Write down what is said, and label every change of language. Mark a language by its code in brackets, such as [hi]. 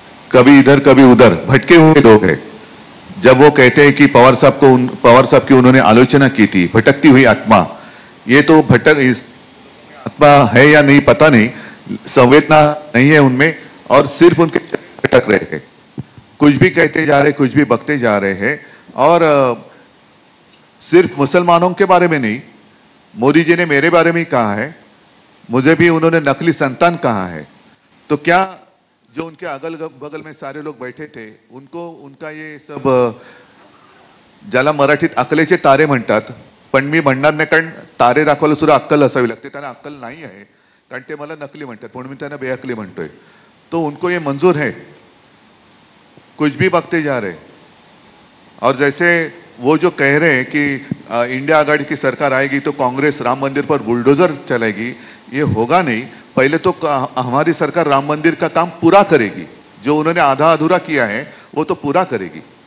[hi] कभी इधर कभी उधर भटके हुए लोग हैं। जब वो कहते हैं कि पवार साहब की उन्होंने आलोचना की थी भटकती हुई आत्मा, ये तो आत्मा है या नहीं पता नहीं, संवेदना नहीं है उनमें और सिर्फ उनके भटक रहे हैं, कुछ भी कहते जा रहे, कुछ भी बकते जा रहे हैं। और सिर्फ मुसलमानों के बारे में नहीं, मोदी जी ने मेरे बारे में ही कहा है, मुझे भी उन्होंने नकली संतान कहा है। तो क्या जो उनके अगल बगल में सारे लोग बैठे थे उनको उनका ये सब, [mr] ज्याला मराठीत अकलेचे तारे म्हणतात, पण मी म्हणणार नाही कारण तारे दाखवायला सुद्धा अक्कल असावी लागते, त्यांना अक्कल नाही आहे कारण ते मला नकली म्हणतात, म्हणून मी त्यांना बेअक्कली म्हणतोय। [hi] तो उनको ये मंजूर है, कुछ भी बकते जा रहे। और जैसे वो जो कह रहे हैं कि इंडिया आघाड़ी की सरकार आएगी तो कांग्रेस राम मंदिर पर बुलडोजर चलाएगी, ये होगा नहीं। पहले तो हमारी सरकार राम मंदिर का काम पूरा करेगी, जो उन्होंने आधा अधूरा किया है वो तो पूरा करेगी।